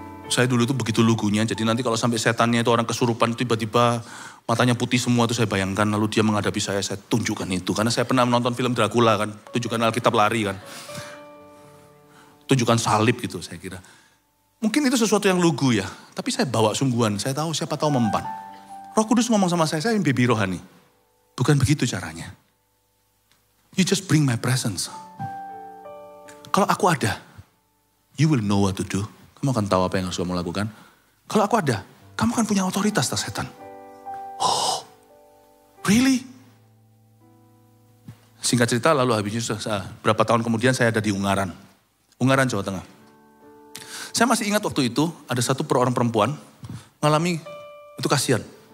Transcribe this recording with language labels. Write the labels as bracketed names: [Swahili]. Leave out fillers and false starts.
[Indonesian] Saya dulu tuh begitu lugunya, jadi nanti kalau sampai setannya itu orang kesurupan, tiba-tiba matanya putih semua tuh saya bayangkan, lalu dia menghadapi saya tunjukkan itu. Karena saya pernah menonton film Dracula kan, tunjukkan Alkitab lari kan. Tunjukkan salib gitu saya kira. Mungkin itu sesuatu yang lugu ya, tapi saya bawa sungguhan, saya tahu siapa tahu mempan. Roh Kudus ngomong sama saya yang baby rohani. Bukan begitu caranya. [English] You just bring my presence. [Indonesian] Kalau aku ada, [English] you will know what to do. [Indonesian] Kamu akan tahu apa yang harus kamu lakukan. Kalau aku ada, kamu akan punya otoritas atas setan. [English] Oh, really? [Indonesian] Singkat cerita, lalu habisnya berapa tahun kemudian saya ada di Ungaran, Jawa Tengah. Saya masih ingat waktu itu ada satu orang perempuan ngalami, itu kasihan.